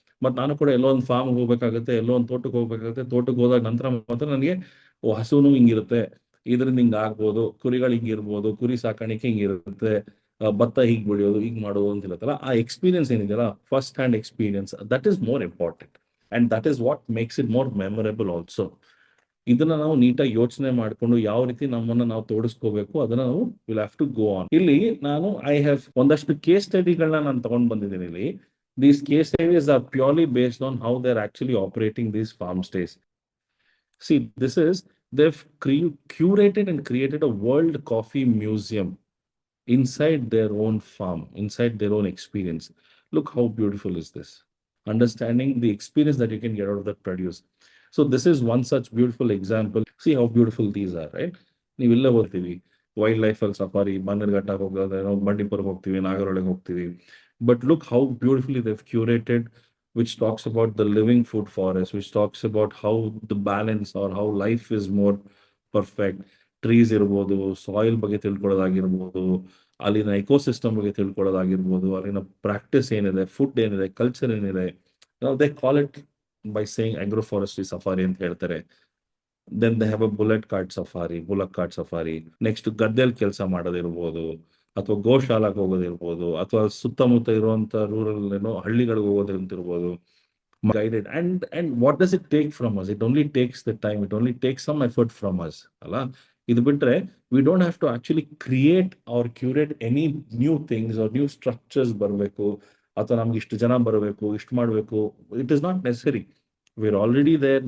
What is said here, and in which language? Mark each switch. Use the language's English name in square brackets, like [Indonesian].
[Kannada] ಮತ್ ನಾನು ಕೂಡ ಎಲ್ಲೋ ಒಂದು ಫಾರ್ಮ್ ಹೋಗ್ಬೇಕಾಗುತ್ತೆ, ಎಲ್ಲೋ ಒಂದು ತೋಟಕ್ಕೆ ಹೋಗ್ಬೇಕಾಗುತ್ತೆ. ತೋಟಕ್ಕೆ ಹೋದಾಗ ನಂತರ ಮಾತ್ರ ನನಗೆ ಹಸುನು ಹಿಂಗಿರುತ್ತೆ, ಇದರಿಂದ ಹಿಂಗ ಆಗ್ಬೋದು, ಕುರಿಗಳು ಹಿಂಗಿರ್ಬೋದು, ಕುರಿ ಸಾಕಾಣಿಕೆ ಹಿಂಗಿರುತ್ತೆ, ಭತ್ತ ಹೀಗ್ ಬೆಳೆಯೋದು, ಹೀಗ್ ಮಾಡೋದು ಅಂತ ಇರುತ್ತಲ್ಲ, ಆ ಎಕ್ಸ್ಪೀರಿಯನ್ಸ್ ಏನಿದೆಯಲ್ಲ, [English] First hand experience, that is more important and that is what makes it more memorable also. [Kannada] ಇದನ್ನ ನಾವು ನೀಟಾಗಿ ಯೋಚನೆ ಮಾಡ್ಕೊಂಡು ಯಾವ ರೀತಿ ನಮ್ಮನ್ನ ನಾವು ತೋಡಿಸ್ಕೋಬೇಕು ಅದನ್ನ ನಾವು [English] Will have to go on. [Kannada] ಇಲ್ಲಿ ನಾನು ಒಂದಷ್ಟು ಕೇಸ್ ಸ್ಟಡಿಗಳನ್ನ ನಾನು ತಗೊಂಡ್ ಬಂದಿದ್ದೀನಿ ಇಲ್ಲಿ. [English] These case studies are purely based on how they are actually operating these farm stays. See, they've curated and created a world coffee museum inside their own farm, inside their own experience. Look how beautiful is this. Understanding the experience that you can get out of that produce. So this is one such beautiful example. See how beautiful these are, right? [Kannada] ನೀವೆಲ್ಲ ಹೋಗ್ತೀವಿ wild life ಅಲ್ಲಿ safari, Bannerghatta ಹೋಗೋದು, ಬಂಡೀಪುರ್ಗೆ ಹೋಗ್ತೀವಿ, ನಾಗರಹೊಳೆಗೆ ಹೋಗ್ತೀವಿ. [English] But look how beautifully they've curated, which talks about the living food forest, which talks about how the balance or how life is more perfect. [Kannada] Trees ಇರ್ಬೋದು, soil ಬಗ್ಗೆ ತಿಳ್ಕೊಳ್ಳೋದಾಗಿರ್ಬೋದು, ಅಲ್ಲಿನ ecosystem ಬಗ್ಗೆ ತಿಳ್ಕೊಳ್ಳೋದಾಗಿರ್ಬೋದು, ಅಲ್ಲಿನ practice ಏನಿದೆ, ಫುಡ್ ಏನಿದೆ, ಕಲ್ಚರ್ ಏನಿದೆ. [English] they call it by saying agro forestry safari [Kannada] ಅಂತ ಹೇಳ್ತಾರೆ. [English] Then they have a bullet cart safari. [Kannada] Next ಗದ್ದೆಯಲ್ಲಿ ಕೆಲಸ ಮಾಡೋದಿರ್ಬೋದು, ಅಥವಾ ಗೋಶಾಲಾಗೆ ಹೋಗೋದಿರ್ಬೋದು, ಅಥವಾ ಸುತ್ತಮುತ್ತ ಇರುವಂತ ರೂರಲ್ ಹಳ್ಳಿಗಳಿಗೆ ಹೋಗೋದಿರ್ಬೋದು. [English] Guided, and what does it take from us? It only takes the time, it only takes some effort from us, [Kannada] ಅಲ್ಲ. ಇದು ಬಿಟ್ರೆ [English] we don't have to actually create or curate any new things or new structures [Kannada] ಬರಬೇಕು, ಅಥವಾ ನಮ್ಗೆ ಇಷ್ಟು ಜನ ಬರಬೇಕು, ಇಷ್ಟು ಮಾಡಬೇಕು. [English] It is not necessary. We're already there.